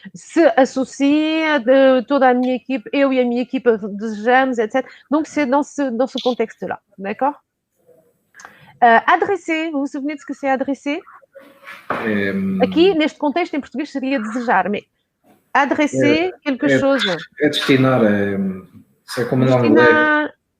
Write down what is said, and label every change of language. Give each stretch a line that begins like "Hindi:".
Portuguese: Se associa toda a minha equipe, eu e a minha equipa desejamos, etc.
French: Donc, c'est dans ce contexte-là. D'accord? Adresser, vous vous souvenez de ce que c'est adresser?
Portuguese: Aqui, neste contexto, em português, seria desejar,
French: mais adresser quelque chose.
Portuguese: É destinar,
French: c'est comme l'anglais.